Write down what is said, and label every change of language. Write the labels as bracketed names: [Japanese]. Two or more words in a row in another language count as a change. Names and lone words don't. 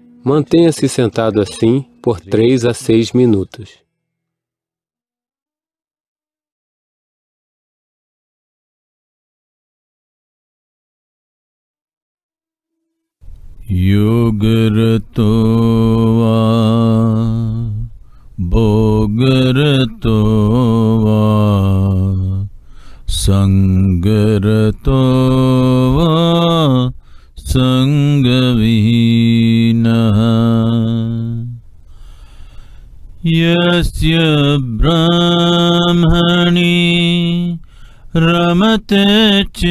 [Portuguese] Mantenha-se sentado assim por 3 a 6 minutos. [Sanskrit] योगरतो वा भोगरतो वा सङ्गरतो वा सङ्गविहीनः यस्य ब्रह्मणि रमते